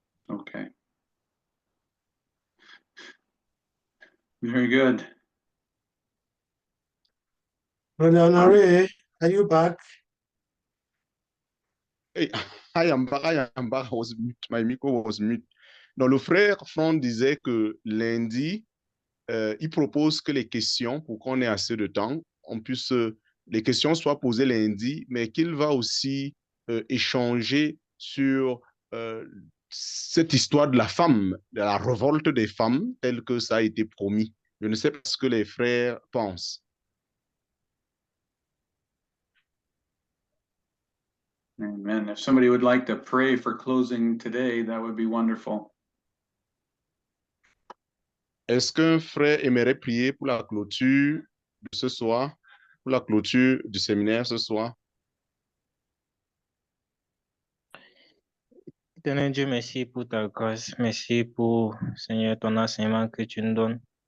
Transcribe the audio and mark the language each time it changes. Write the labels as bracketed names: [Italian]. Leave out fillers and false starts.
[English] Okay. Very good. Brother Honore, are you back? Hey, I am back, I am back. I was mute. My micro was mute. [French] Donc, le frère Franck disait que lundi, il propose que les questions, pour qu'on ait assez de temps, on puisse, les questions soient posées lundi, mais qu'il va aussi échanger sur cette histoire de la femme, de la révolte des femmes, telle que ça a été promis. Je ne sais pas ce que les frères pensent. [English] Amen. If somebody would like to pray for closing today, that would be wonderful. [French] Est-ce qu'un frère aimerait prier pour la clôture de ce soir, pour la clôture du séminaire ce soir? Éternel Dieu, merci pour ta grâce. Merci pour, Seigneur, ton enseignement que tu nous donnes.